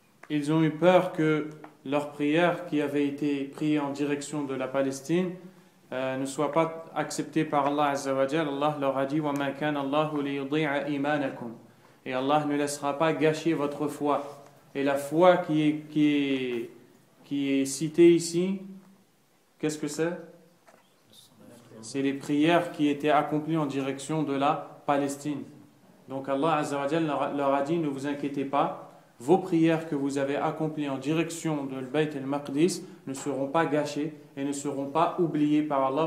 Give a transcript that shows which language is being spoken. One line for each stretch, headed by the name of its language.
French: Ils ont eu peur que leur prière qui avait été priée en direction de la Palestine ne soit pas acceptée par Allah Azza wa Jal. Allah leur a dit
Arabic: وَمَا كَانَ اللَّهُ لِيُضِيعَ إِيمَانَكُمْ.
French: Et Allah ne laissera pas gâcher votre foi. Et la foi qui est citée ici, qu'est-ce que c'est? C'est les prières qui étaient accomplies en direction de la Palestine. Donc Allah Azza wa Jal leur a dit, ne vous inquiétez pas, vos prières que vous avez accomplies en direction de Bayt al-Maqdis ne seront pas gâchées et ne seront pas oubliées par Allah.